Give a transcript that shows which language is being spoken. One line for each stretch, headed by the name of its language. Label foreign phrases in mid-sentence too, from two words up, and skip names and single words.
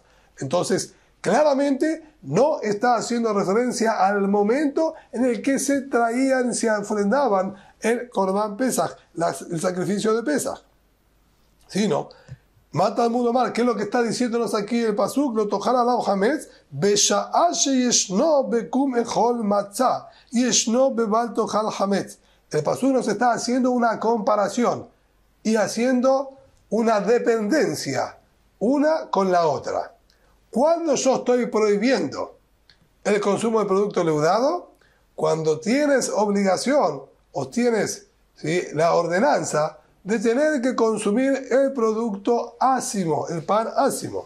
Spanish: Entonces, claramente no está haciendo referencia al momento en el que se traían, se ofrendaban el
Hebrew: קרבן פסח,
Spanish: el sacrificio de Pesaj. Sino, mata al mundo mal. ¿Qué es lo que está diciéndonos aquí el pasuk?
Hebrew: לא תאכל חמץ בשעה שישנו בקום אכול מצה ישנו בבל תאכל חמץ.
Spanish: El pasuk nos está haciendo una comparación y haciendo una dependencia una con la otra. Cuando yo estoy prohibiendo el consumo de producto leudado, cuando tienes obligación o tienes, ¿sí?, la ordenanza de tener que consumir el producto ácimo, el pan ácimo.